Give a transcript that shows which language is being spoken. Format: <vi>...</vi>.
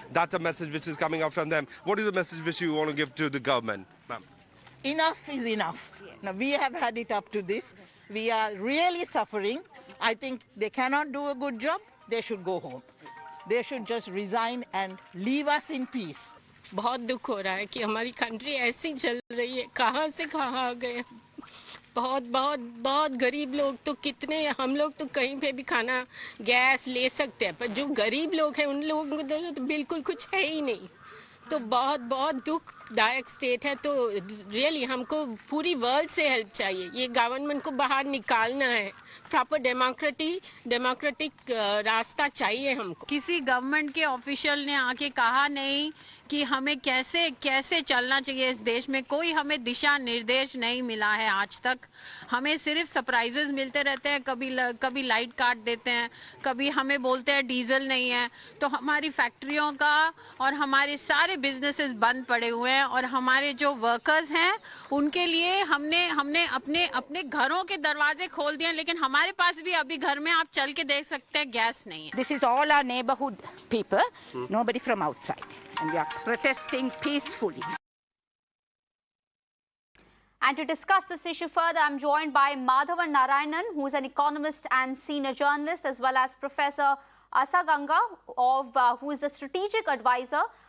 <en>That's a message which is coming out from them. What is the message which you want to give to the government, ma'am? Enough is enough. Now, we have had it up to this. We are really suffering. I think they cannot do a good job. They should go home. They should just resign and leave us in peace.</en> <hi>बहुत दुख हो रहा है कि हमारी country ऐसी चल रही है, कहाँ से कहाँ आ गए। बहुत बहुत बहुत गरीब लोग तो कितने, हम लोग तो कहीं पे भी खाना गैस ले सकते हैं, पर जो गरीब लोग हैं उन लोगों को तो बिल्कुल कुछ है ही नहीं। तो बहुत बहुत दुखदायक स्टेट है। तो रियली हमको पूरी वर्ल्ड से हेल्प चाहिए। ये गवर्नमेंट को बाहर निकालना है। प्रॉपर डेमोक्रेटिक रास्ता चाहिए हमको। किसी गवर्नमेंट के ऑफिशियल ने आके कहा नहीं कि हमें कैसे चलना चाहिए इस देश में। कोई हमें दिशा निर्देश नहीं मिला है आज तक। हमें सिर्फ सरप्राइजेस मिलते रहते हैं। कभी लाइट काट देते हैं, कभी हमें बोलते हैं डीजल नहीं है। तो हमारी फैक्ट्रियों का और हमारे सारे बिजनेसेस बंद पड़े हुए हैं और हमारे जो वर्कर्स हैं उनके लिए हमने अपने घरों के दरवाजे खोल दिए, लेकिन हमारे पास भी अभी घर में आप चल के देख सकते हैं गैस नहीं है।</hi> <en>This is all our neighborhood people, nobody from outside. And we are protesting peacefully. And to discuss this issue further, I'm joined by Madhavan Narayanan, who is an economist and senior journalist, as well as Professor Asaganga, who is the strategic advisor.</en>